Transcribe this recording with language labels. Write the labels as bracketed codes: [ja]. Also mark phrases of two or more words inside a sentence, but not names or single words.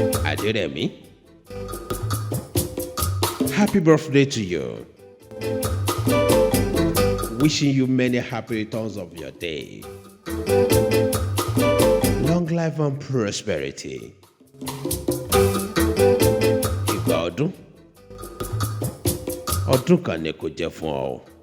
[en] Adérẹ̀mí, happy birthday to you. Wishing you many happy returns of your day. Long life and prosperity. [yo] Ìgbà ọdún, ọdún kan ni kò jẹ́ fún ọ o.